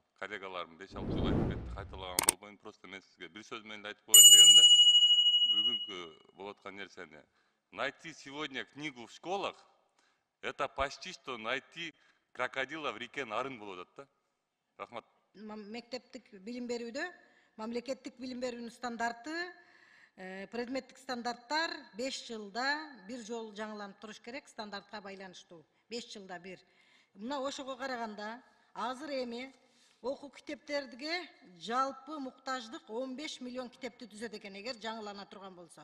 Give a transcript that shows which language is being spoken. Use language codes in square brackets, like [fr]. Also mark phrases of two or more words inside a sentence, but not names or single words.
[ky] коллегаларым 5-6 жыл айтып кетти, кайталаган болбойм. Просто мен сизге бир сөз менен айтып коеюн дегенде, бүгүнкү болуп аткан нерсени [ru] найти сегодня книгу в школах — это почти что найти крокодила в реке Нарын [ky] болуп атат да. Рахмат. Мектептик билим берүүдө мамлекеттик билим берүүнүн стандарты, предметтик стандарттар 5 жылда бир жолу жаңыланып туруш керек, стандартка байланыштуу. 5 жылда бир. Мына ошого караганда азыр эми окуу китептерге жалпы муктаждык 15 миллион китепти түзөт экен, эгер жаңылана турган болсо.